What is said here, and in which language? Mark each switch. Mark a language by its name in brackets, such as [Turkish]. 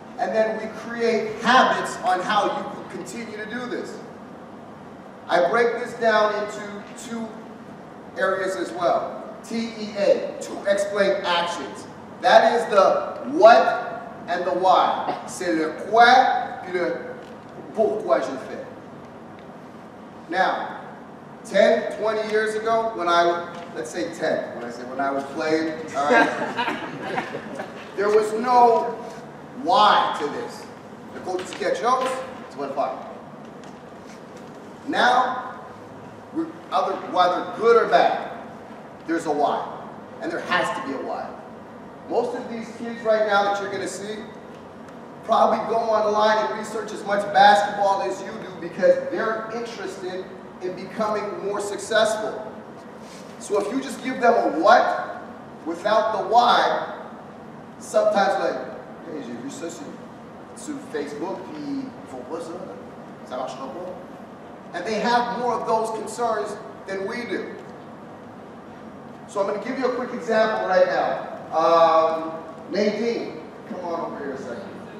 [English] and then we create habits on how you can continue to do this. I break this down into two areas as well. TEA, to explain actions. That is the what and the why. [French] C'est le quoi puis le pourquoi je le fais. [English] Now, 10, 20 years ago, when let's say 10, when I was playing, all right, there was no why to this. [French] Le coach dit quelque chose, tu vas le faire. [English] Now, whether good or bad, there's a why. And there has to be a why. Most of these kids right now that you're going to see probably go online and research as much basketball as you do because they're interested in becoming more successful. So if you just give them a what without the why, sometimes like, hey, [French] j'ai vu ça sur Facebook, puis ils font pas ça, ça marchera pas. [English] And they have more of those concerns than we do. So I'm going to give you a quick example right now. Nadine, come on over here a second.